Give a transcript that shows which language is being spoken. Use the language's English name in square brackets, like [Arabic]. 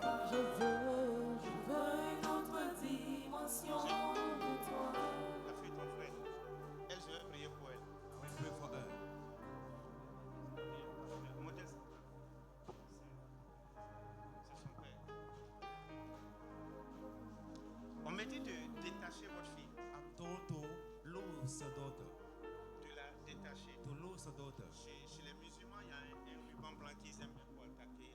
[French] je veux une autre dimension de toi. la fille de ton frère. Elle, je vais prier pour elle. [English] I will pray for her. [French] Modeste. C'est son père. On me dit de détacher votre fille. [English] I'm told to lose your daughter. [French] De la détacher. [English] To lose your daughter. [French] Chez les musulmans, il y a un ruban blanc qu'ils aiment pour attaquer.